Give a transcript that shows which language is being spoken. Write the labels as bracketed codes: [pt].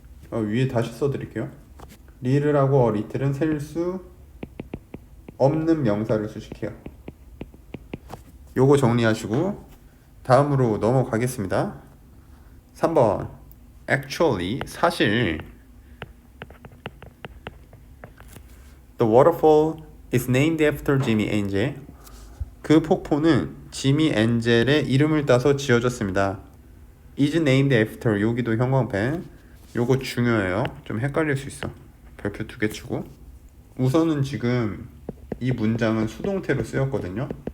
[ko] 위에 다시 써드릴게요. little하고 a little은 셀 수 없는 명사를 수식해요. 요거 정리하시고 다음으로 넘어가겠습니다. 3번 [en] actually, [ko] 사실 [en] The waterfall is named after Jimmy Angel. [ko] 그 폭포는 지미 엔젤의 이름을 따서 지어졌습니다. [en] is named after, [ko] 여기도 형광펜, 요거 중요해요. 좀 헷갈릴 수 있어. 별표 2개 치고. 우선은 지금 이 문장은 수동태로 쓰였거든요.